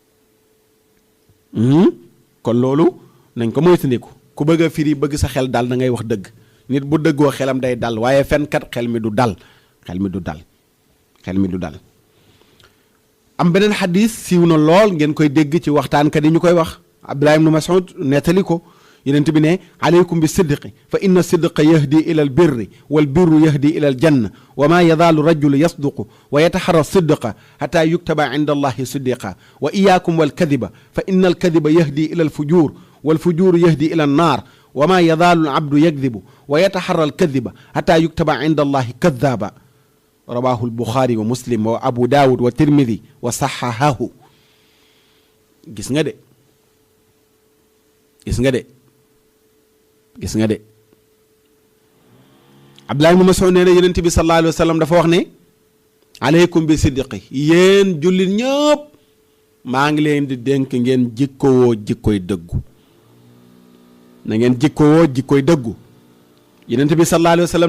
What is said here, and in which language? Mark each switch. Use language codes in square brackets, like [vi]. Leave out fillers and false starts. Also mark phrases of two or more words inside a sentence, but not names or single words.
[wo] kon loolu nañ ko moytandiku ku bëgg a firi bëgg sa xel dal da ngay wax dëgg nit bu dëggoo xelam day dal waaye fenkat xel mi du dal am beneen xadis siiw na lool ngeen koy dégg ci waxtaankat yi ñu koy wax Abdullah ibn Mas'ud nettali ko yenent bi ne [ar] عليكم بالصدق ف إن الصدق يهدي إلى البر والبر يهدي إلى الجنة وما يزال الرجل يصدق ويتحرى الصدق حتى يكتب عند الله صديقا وإياكم والكذب فإن الكذب يهدي إلى الفجور والفجور يهدي إلى النار وما يزال العبد يكذب ويتحرى الكذب حتى يكتب عند الله كذابا رواه البخاري ومسلم وأبو داود والترمذي وصححه [wo] gis nga de Abdullah ibn Mas'ud nee na yonent bi [ar] صلى الله عليه وسلم [wo] dafa wax ne [ar] عليكم بالصدق [wo] yéen jullit ñëpp maa ngi leen di dénk ngeen jikkowoo jikkoy dëggu na ngeen jikkowoo jikkoy dëggu yonent bi [ar] صلى الله عليه وسلم [wo] ne